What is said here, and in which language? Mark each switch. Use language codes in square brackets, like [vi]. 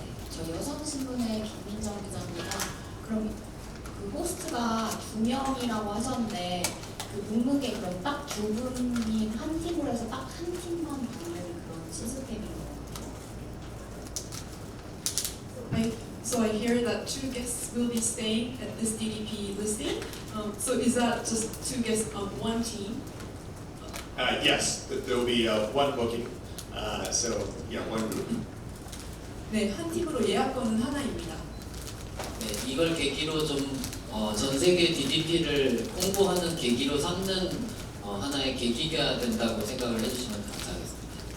[ko] 저 여성신문의 김민정 기자입니다. 그럼 그 호스트가 2명이라고 하셨는데 그 묵묵에 그럼 딱 2분이 한 팀으로 해서 딱 한 팀만 받는 그런 시스템인 것 같아요. [en] So I hear that 2 guests will be staying at this DDP listing. So is that just 2 guests on one team? Yes, there will be one booking, so yeah, one group. [ko] 네, 한 팀으로 예약권은 하나입니다. 네, 이걸 계기로 좀 전 세계 DDP를 홍보하는 계기로 삼는 하나의 계기가 된다고 생각을 해주시면 감사하겠습니다.